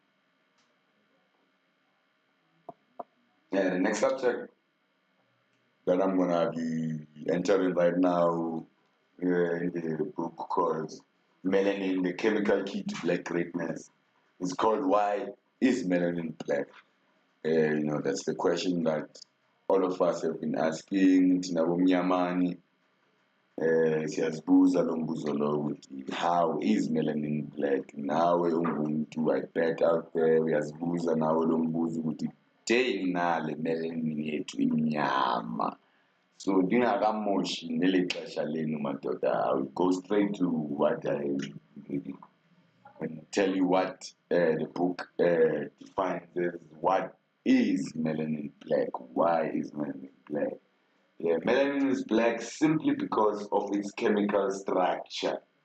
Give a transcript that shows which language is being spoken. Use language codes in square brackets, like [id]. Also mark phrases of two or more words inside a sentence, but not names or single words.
[en] The next subject that I'm gonna be entering right now in the book called Melanin, the Chemical Key to Black Greatness. It's called Why is Melanin Black? That's the question that all of us have been asking. [xh] Tinabomyamani, siyazibuza lo mbuzo lo ukuthi [en] how is melanin black? [xh] Nawe ungumuntu, [en] I bet out there [xh] uyazibuza nawe lo mbuzo ukuthi kutheni nale melanin yethu imnyama. So ndingakamoshi neli xesha lenu madoda, [en] I will go straight to what I and tell you what the book defines as what is melanin black. Why is melanin black? Yeah, melanin is black simply because of its chemical structure.